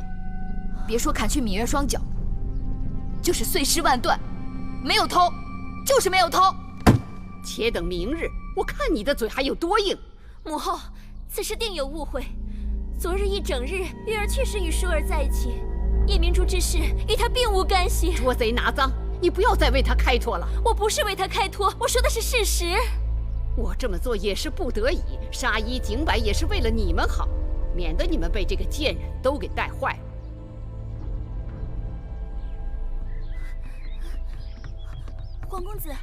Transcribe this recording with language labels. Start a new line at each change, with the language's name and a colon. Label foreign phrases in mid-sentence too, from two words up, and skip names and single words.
Chinese: 別說砍去芈月雙腳，就是碎屍萬段，沒有偷，就是沒有偷。且等明日，我看你的嘴還有多硬。母後，此事定有誤會。昨日一整日，月兒確實與舒兒在一起，夜明珠之事與她並無干係。捉賊拿臧，你不要再為他開脫了。我不是為他開脫，我說的是事實。我這麼做也是不得已，殺一儆百也是為了你們好，免得你們被這個賤人都给帶壞了。皇公子，